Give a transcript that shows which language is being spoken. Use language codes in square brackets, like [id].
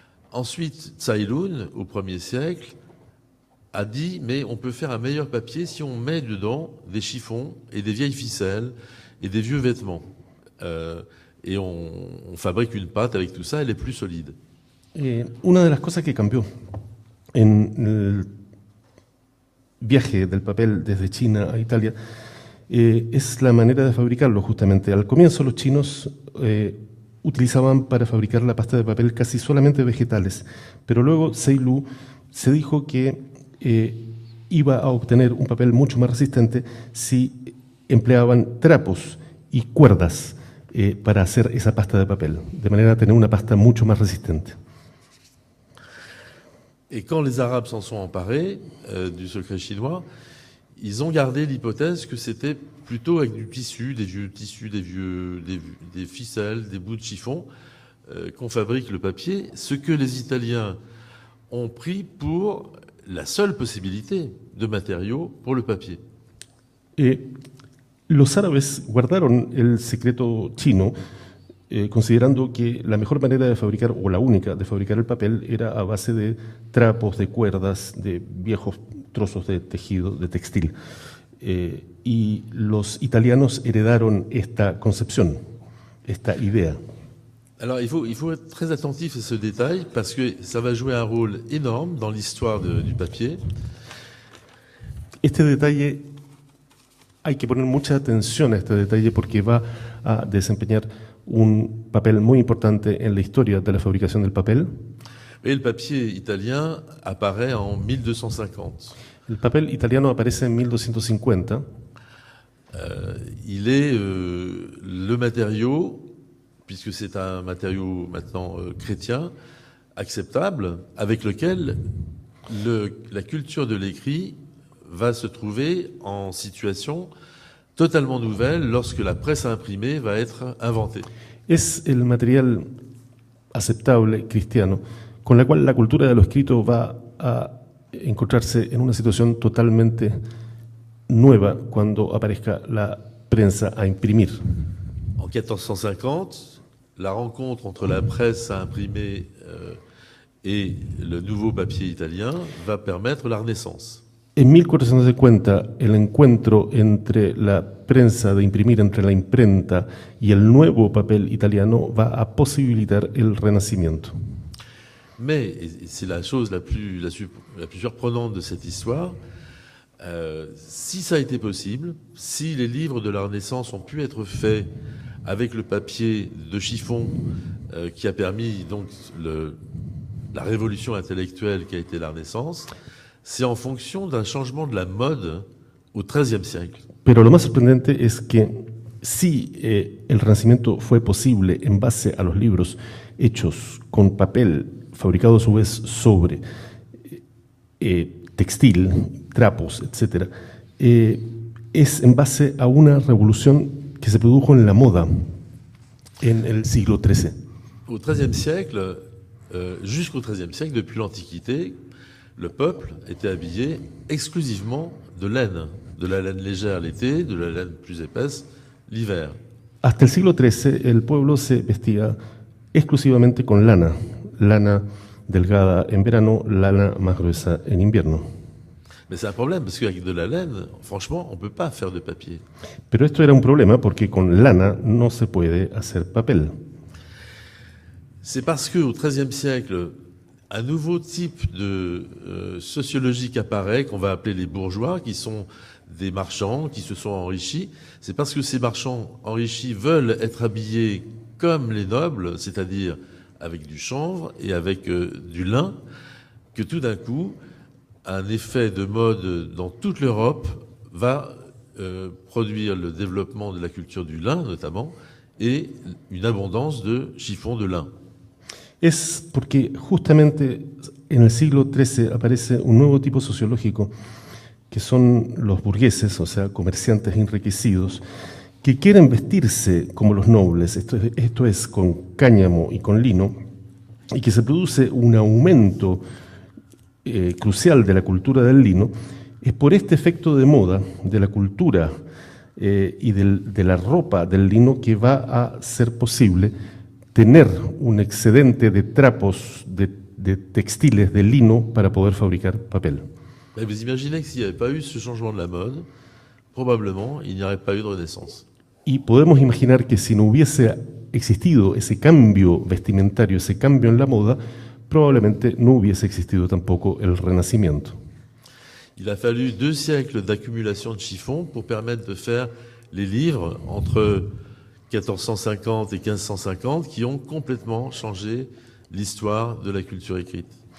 [fr] Ensuite, Tsai Lun, au 1er siècle, a dit « mais on peut faire un meilleur papier si on met dedans des chiffons et des vieilles ficelles et des vieux vêtements. Et on fabrique une pâte avec tout ça, elle est plus solide. » [es] Una de las cosas que cambió en el viaje del papel desde China a Italia es la manera de fabricarlo justamente. Al comienzo los chinos utilizaban para fabricar la pasta de papel casi solamente vegetales, pero luego Tsai Lun se dijo que iba a obtener un papel mucho más resistente si empleaban trapos y cuerdas para hacer esa pasta de papel, de manera a tener una pasta mucho más resistente. [fr] Et quand les Arabes s'en sont emparés du secret chinois, ils ont gardé l'hypothèse que c'était plutôt avec du tissu, des vieux tissus, des ficelles, des bouts de chiffon, qu'on fabrique le papier, ce que les Italiens ont pris pour la seule possibilité de matériaux pour le papier. [es] Los árabes guardaron el secreto chino, considerando que la mejor manera de fabricar, o la única de fabricar el papel, era a base de trapos, de cuerdas, de viejos trozos de tejido, de textil. Y los italianos heredaron esta concepción, esta idea. [fr] Alors il faut être très attentif à ce détail parce que ça va jouer un rôle énorme dans l'histoire du papier. [es] Este detalle, hay que poner mucha atención a este detalle porque va a desempeñar un papel muy importante en la historia de la fabricación del papel. [fr] Et le papier italien apparaît en 1250. [es] El papel italiano aparece en 1250. [fr] Il est le matériau, puisque c'est un matériau maintenant chrétien, acceptable, avec lequel la culture de l'écrit va se trouver en situation totalement nouvelle lorsque la presse imprimée va être inventée. [es] Es el material aceptable cristiano con la cual la cultura de lo escrito va a encontrarse en una situación totalmente nueva cuando aparezca la prensa a imprimir. [fr] En 1450, la rencontre entre la presse à imprimer Et le nouveau papier italien va permettre la Renaissance. [es] En 1450, el encuentro entre la prensa de imprimir, entre la imprenta y el nuevo papel italiano va a posibilitar el Renacimiento. [fr] Mais, et c'est la chose la plus surprenante de cette histoire, si ça a été possible, si les livres de la Renaissance ont pu être faits avec le papier de chiffon qui a permis donc la révolution intellectuelle qui a été la Renaissance, c'est en fonction d'un changement de la mode au XIIIe siècle. [es] Pero lo más sorprendente es que si el Renacimiento fue posible en base a los libros hechos con papel, fabricado a su vez sobre textil, trapos, etc., es en base a una revolución que se produjo en la moda en el siglo XIII. [fr] Au XIIIe siècle, jusqu'au XIIIe siècle, depuis l'Antiquité, le peuple était habillé exclusivement de la laine légère l'été, de la laine plus épaisse l'hiver. [es] Hasta el siglo XIII, el pueblo se vestía exclusivamente con lana delgada en verano, lana más gruesa en invierno. [fr] Mais c'est un problème, parce qu'avec de la laine, franchement, on ne peut pas faire de papier. [es] Pero esto era un problema porque con lana no se puede hacer papel. [fr] C'est parce qu'au XIIIe siècle, un nouveau type de sociologie apparaît, qu'on va appeler les bourgeois, qui sont des marchands qui se sont enrichis. C'est parce que ces marchands enrichis veulent être habillés comme les nobles, c'est-à-dire avec du chanvre et avec du lin, que tout d'un coup, un effet de mode dans toute l'Europe va produire le développement de la culture du lin, notamment, et une abondance de chiffons de lin. [es] Es porque justamente en el siglo XIII aparece un nuevo tipo sociológico que son los burgueses, o sea, comerciantes enriquecidos, que quieren vestirse como los nobles, esto es con cáñamo y con lino, y que se produce un aumento crucial de la cultura del lino, es por este efecto de moda de la cultura y de la ropa del lino que va a ser posible tener un excedente de trapos, de textiles, de lino, para poder fabricar papel. [fr] Mais vous imaginez que s'il n'y avait pas eu ce changement de la mode, probablement il n'y aurait pas eu de Renaissance. [es] Y podemos imaginar que si no hubiese existido ese cambio vestimentario, ese cambio en la moda, probablemente no hubiese existido tampoco el Renacimiento. [fr] Il a fallu 2 siècles d'accumulation de chiffons pour permettre de faire les livres entre 1450 et 1550 qui ont complètement changé l'histoire de la culture écrite.